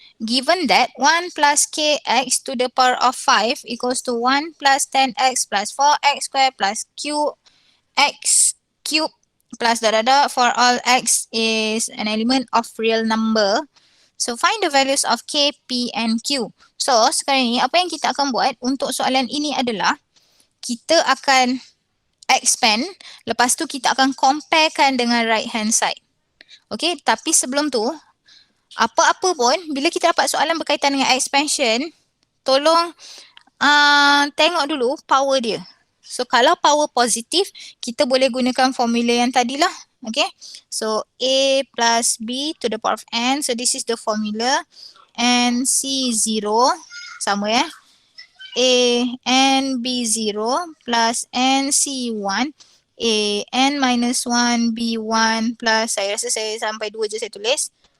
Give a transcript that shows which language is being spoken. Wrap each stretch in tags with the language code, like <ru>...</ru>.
<en>Given that 1 plus kx to the power of 5 equals to 1 plus 10x plus 4x squared plus qx cube plus for all x is an element of real number. So, find the values of k, p and q.</en> <ms>So, sekarang ni apa yang kita akan buat untuk soalan ini adalah kita akan expand, lepas tu kita akan comparekan dengan</ms> <en>right hand side.</en> <ms>Okay, tapi sebelum tu, apa-apa pun, bila kita dapat soalan berkaitan dengan expansion, tolong tengok dulu power dia. So, kalau power positif, kita boleh gunakan formula yang tadilah. Okay.</ms> <en>So, A plus B to the power of N. So, this is the formula. And C0,</en> <ms>sama ya.</ms> <en>A N B0 plus N C1. A N minus 1 B1 plus,</en> <ms>saya rasa saya sampai 2 je saya tulis.</ms>